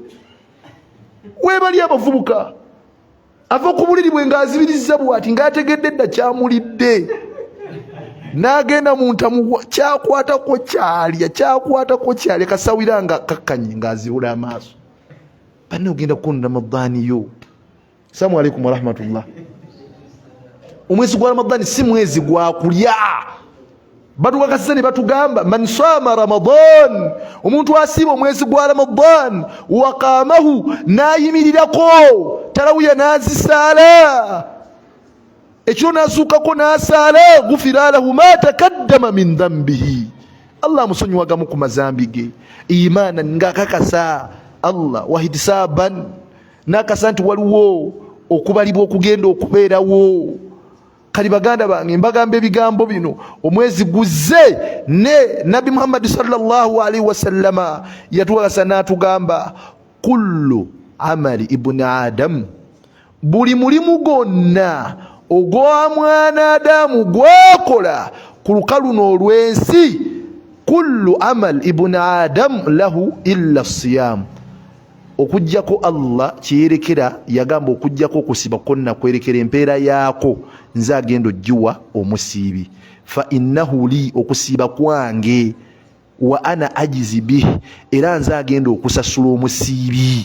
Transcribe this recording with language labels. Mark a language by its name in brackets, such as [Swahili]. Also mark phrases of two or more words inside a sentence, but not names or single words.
[Ganda] Weebali abavubuka ava ku buliri bwe ng'azibiriza bw'ati ng'ategedde dda kyamulidde n'agenda mu ntamu kyakwatako kyalya kasawira nga kakkanye ng'azibula amaaso. Banne ogenda kukoona Ramadani yo. [Arabic] السلام عليكم ورحمة الله. [Ganda] Omwezi gwa Ramadani si mwezi gwa kulya. Batukakasiza ne batugamba [Arabic] من صام رمضان, [Ganda] omuntu asiiba omwezi gwa Ramadan waqaamahu n'ayimirirako tarawiya n'azisaala ekiro n'azuukako n'asaala [Arabic] غفر له ما تقدم من ذنبه, [Ganda] Allah amusonyiwagamu ku mazambi ge. Imaanan ng'akakasa Allah wahitisaban n'akasa nti waliwo okubalibwa okugenda okubeerawo. Kali baganda bange mbagamba ebigambo bino omwezi guzze ne Nabi Muhammad sallallahu [Arabic] عليه وسلم [Ganda] yatuwakasa n'atugamba [Arabic] كل عمل ابن آدم, [Ganda] buli mulimu gwonna ogwa mwana Adamu gwakola ku lukalu n'olwensi, [Arabic] كل عمل ابن آدم له إلا الصيام, [Ganda] okujjako Allah kyerekera yagamba okujjako okusiba konna kwerekera empeera yaako nze agenda ogiwa omusiibi. [Arabic] فإنه لي, [Ganda] okusiiba kwange, [Arabic] وأنا أجزي به, [Ganda] era nze agenda okusasula omusiibi.